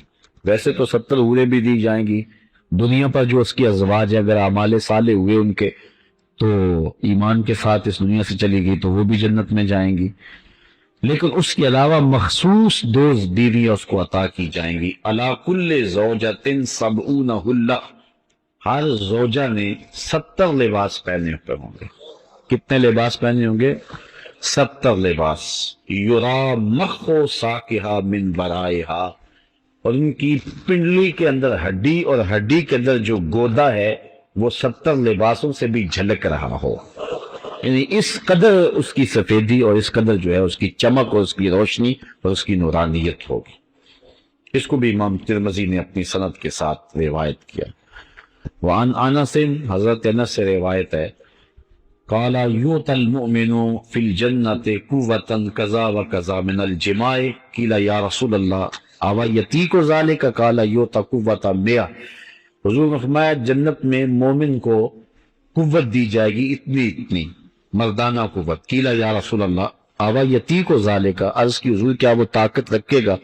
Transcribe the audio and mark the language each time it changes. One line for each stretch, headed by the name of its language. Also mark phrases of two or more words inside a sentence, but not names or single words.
Urdu: ویسے تو 70 حوریں بھی دی جائیں گی دنیا پر جو اس کی ازواج ہے، اگر اعمال صالح ہوئے ان کے تو ایمان کے ساتھ اس دنیا سے چلی گئی تو وہ بھی جنت میں جائیں گی، لیکن اس کے علاوہ مخصوص 2 بیویاں اس کو عطا کی جائیں گی.
Arabic: علی کل زوجۃ 70 حلہ،
Urdu: ہر زوجہ نے 70 لباس پہنے ہوئے ہوں گے. کتنے لباس پہنے ہوں گے؟ 70 لباس.
Arabic: یرا مخ ساقہا من ورائہا،
Urdu: اور ان کی پنڈلی کے اندر ہڈی، اور ہڈی کے اندر جو گودا ہے وہ 70 لباسوں سے بھی جھلک رہا ہو. یعنی اس قدر اس کی سفیدی اور اس قدر جو ہے اس کی چمک اور اس کی روشنی اور اس کی نورانیت ہوگی. اس کو بھی امام ترمذی نے اپنی سند کے ساتھ روایت کیا.
Arabic: وعن انس،
Urdu: حضرت انس سے روایت ہے،
Arabic: قال یؤتی المؤمن فی الجنۃ قوۃ کذا وکذا من الجماع. قیل یا رسول اللہ اوا یتیک ذلک؟ قال یؤتی قوۃ 100.
Urdu: حضور نے فرمایا جنت میں مومن کو قوت دی جائے گی اتنی اتنی مردانہ قوت.
Arabic: قیل یا رسول اللہ اوا یتیک ذلک؟
Urdu: عرض کی حضور کیا وہ طاقت رکھے گا؟